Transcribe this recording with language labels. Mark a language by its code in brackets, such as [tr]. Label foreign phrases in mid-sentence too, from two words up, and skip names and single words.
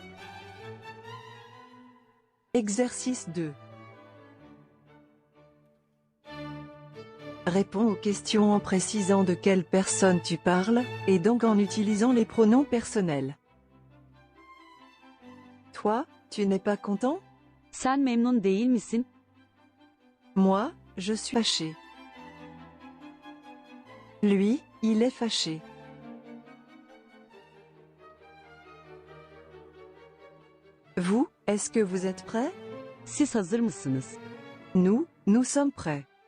[fr] Exercice 2. Réponds aux questions en précisant de quelle personne tu parles, et donc en utilisant les pronoms personnels. Toi, tu n'es pas content? [tr] Sen memnun değil misin? [fr] Moi, je suis fâché. Lui, il est fâché. Vous, est-ce que vous êtes prêts? [tr] Siz hazır mısınız? [fr] Nous sommes prêts.